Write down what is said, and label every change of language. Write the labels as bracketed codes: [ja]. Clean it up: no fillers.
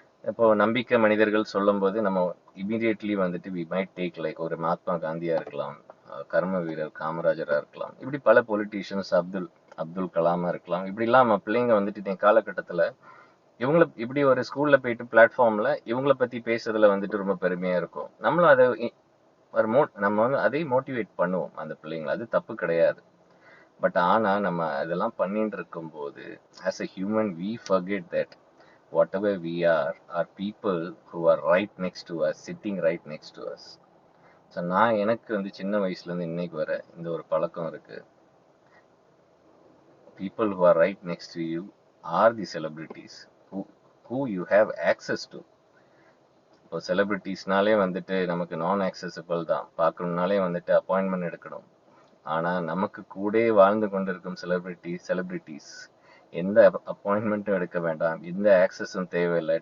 [ta] இப்போ நம்பிக்கை மனிதர்கள் சொல்லும்போது நம்ம இமீடியட்லி வந்துட்டு [en] we might take like [ta] ஒரு மகாத்மா காந்தியா இருக்கலாம், கர்ம வீரர் காமராஜரா இருக்கலாம், இப்படி பல பொலிட்டீஷியன்ஸ், அப்துல் கலாமா இருக்கலாம். இப்படிலாம் நம்ம பிள்ளைங்க வந்துட்டு இந்த காலகட்டத்துல இவங்கள இப்படி ஒரு ஸ்கூல்ல போயிட்டு பிளாட்ஃபார்ம்ல இவங்கள பத்தி பேசுறதுல வந்துட்டு ரொம்ப பெருமையா இருக்கும். நம்மளும் அதை நம்ம வந்து அதை மோட்டிவேட் பண்ணுவோம் அந்த பிள்ளைங்களை, அது தப்பு கிடையாது. பட் ஆனா நம்ம அதெல்லாம் பண்ணிட்டு இருக்கும்போது [en] as a human we forget that whatever we are people who are right next to us, sitting right next to us. [ta] So நான் எனக்கு வந்து சின்ன வயசுல இருந்து இன்னைக்கு வர இந்த ஒரு பழக்கம் இருக்கு. [en] People who are right next to you are the celebrities who you have access to. [ta] இப்போ செலிபிரிட்டிஸ்னாலே வந்துட்டு நமக்கு நான் ஆக்சசபிள் தான், பார்க்கணும்னாலே வந்துட்டு அப்பாயின்மெண்ட் எடுக்கணும். ஆனா நமக்கு கூட வாழ்ந்து கொண்டிருக்கும் செலிபிரிட்டிஸ் எந்த அப்பாயின்மெண்ட்டும் எடுக்க வேண்டாம், எந்த ஆக்சஸும் தேவையில்லை.